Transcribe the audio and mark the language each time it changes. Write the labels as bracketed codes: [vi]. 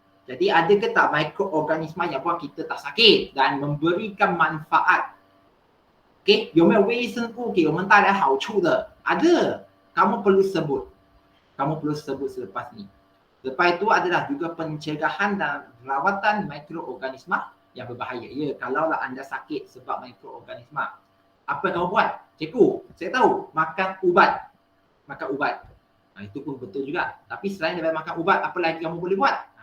[ms] Jadi ada ke tak mikroorganisma yang buat kita tak sakit dan memberikan manfaat? [zh] Okay, 有没有微生物给我们带来好处的？ [ms] Ada. Kamu perlu sebut. Kamu perlu sebut selepas ni. Lepas itu adalah juga pencegahan dan rawatan mikroorganisma yang berbahaya. Ya, kalaulah anda sakit sebab mikroorganisma, apa kamu buat? Cikgu, saya tahu makan ubat. Makan ubat. Itu pun betul juga. Tapi selain daripada makan ubat, apa lagi kamu boleh buat?